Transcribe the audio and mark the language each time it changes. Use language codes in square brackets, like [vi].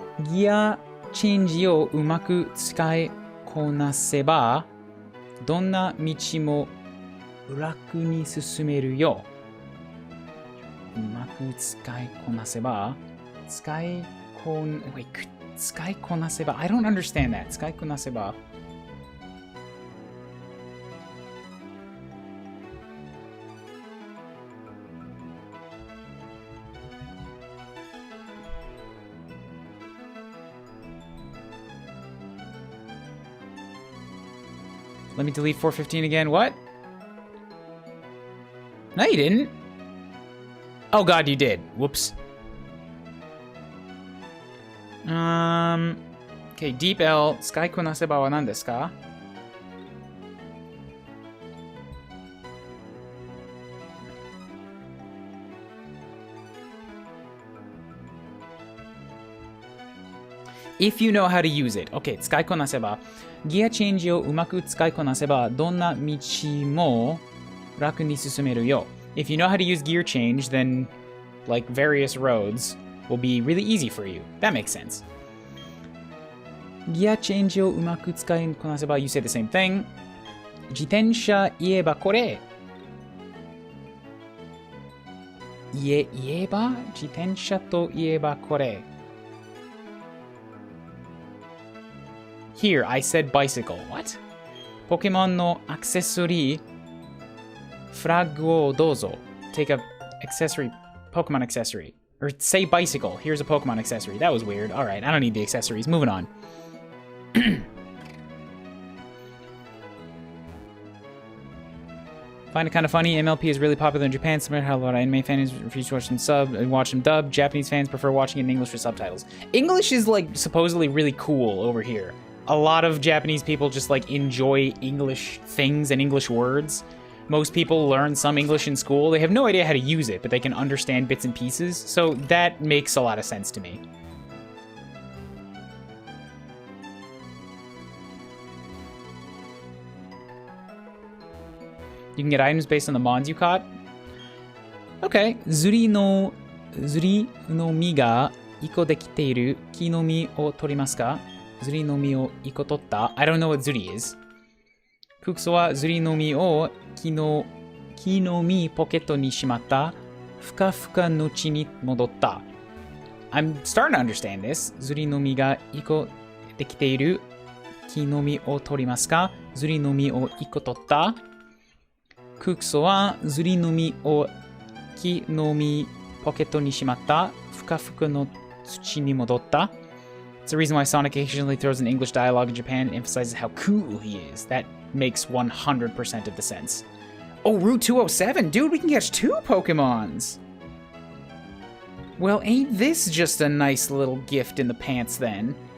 [ja] Gear change をうまく使いこなせばどんな道も楽に進めるよ。うまく使いこなせば使いこなせば [en] I don't understand that. [ja] 使いこなせば [en] Let me delete 415 again. What? No, you didn't. Oh, God, you did. Whoops. [ja] Okay, Deep L. Sky Kunaseba wa nan desu ka? [en] If you know how to use it. [ja] Okay, 使いこなせば。ギアチェンジをうまく使いこなせば、どんな道も楽に進めるよ。 [en] If you know how to use gear change, then, like, various roads will be really easy for you. That makes sense. [ja] ギアチェンジをうまく使いこなせば、 [en] you say the same thing. [ja] 自転車言えばこれ。言えば自転車と言えばこれ。 [en] Here, I said bicycle. What? [ja] ポケモンのアクセサリー、フラッグをどうぞ。 [en] Take a accessory, Pokemon accessory. Or say bicycle. Here's a Pokemon accessory. That was weird. Alright, I don't need the accessories. Moving on. Find it kind of funny. MLP is really popular in Japan. Similar to how a lot of anime fans refuse to watch them sub and watch them dub. Japanese fans prefer watching it in English with subtitles. English is, like, supposedly really cool over here. A lot of Japanese people just, like, enjoy English things and English words. Most people learn some English in school. They have no idea how to use it, but they can understand bits and pieces. So that makes a lot of sense to me. You can get items based on the mons you caught. Okay. [ja] ズリの実が1個できている木の実を取りますか? ズリの実を1個取った? [en] I don't know what ズリ is. [ja] ククソはズリの実を木の実ポケットにしまった。ふかふかの地に戻った。 [en] I'm starting to understand this. [ja] ズリの実が1個できている木の実を取りますか? ズリの実を1個取った。ククソはズリの実を木の実ポケットにしまった。ふかふかの土に戻った。 [en] It's the reason why Sonic occasionally throws in English dialogue in Japan and emphasizes how cool he is. That makes 100% of the sense. Oh, Route 207! Dude, we can catch 2 Pokemons! Well, ain't this just a nice little gift in the pants then?